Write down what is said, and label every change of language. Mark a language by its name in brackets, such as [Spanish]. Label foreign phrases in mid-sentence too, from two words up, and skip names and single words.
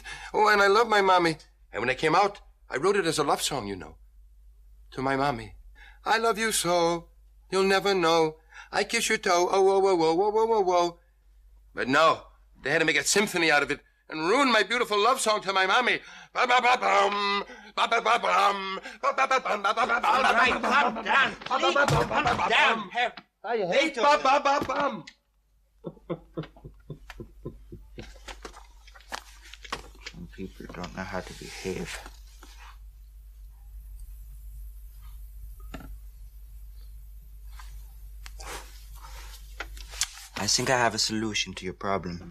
[English] Oh, and I love my mommy. And when I came out, I wrote it as a love song, you know, to my mommy. I love you so, you'll never know. I kiss your toe, oh, whoa, whoa, whoa, whoa, whoa, whoa, whoa. But no, they had to make a symphony out of it and ruin my beautiful love song to my mommy. Ba-ba-ba-bum, ba-ba-ba-bum, ba-ba-ba-bum, ba-ba-ba-bum. All right, calm down. Please, calm down. I hate ba-ba-ba-bum. Some people don't know how to behave. I think I have a solution to your problem.